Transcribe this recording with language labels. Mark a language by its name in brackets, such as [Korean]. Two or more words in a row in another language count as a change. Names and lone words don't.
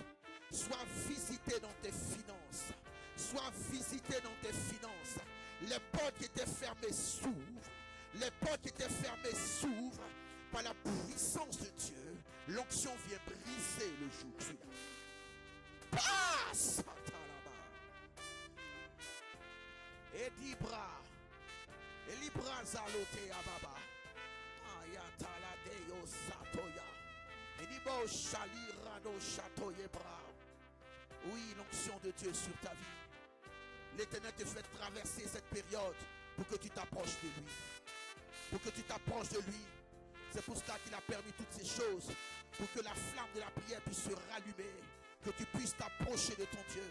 [French] Sois visité dans tes finances. Sois visité dans tes finances. Les portes qui étaient fermées s'ouvrent. Les portes qui étaient fermées s'ouvrent par la puissance de Dieu. L'onction vient briser le joug. Passe! Et Dibra. Et Libra Zalote Ababa. Ayatala Deo Satoya. Et Dibo Shali Rado Chatoye Bra. Oui, l'onction de Dieu sur ta vie. L'Éternel te fait traverser cette période pour que tu t'approches de lui. Pour que tu t'approches de lui. C'est pour cela qu'il a permis toutes ces choses. Pour que la flamme de la prière puisse se rallumer. Que tu puisses t'approcher de ton Dieu.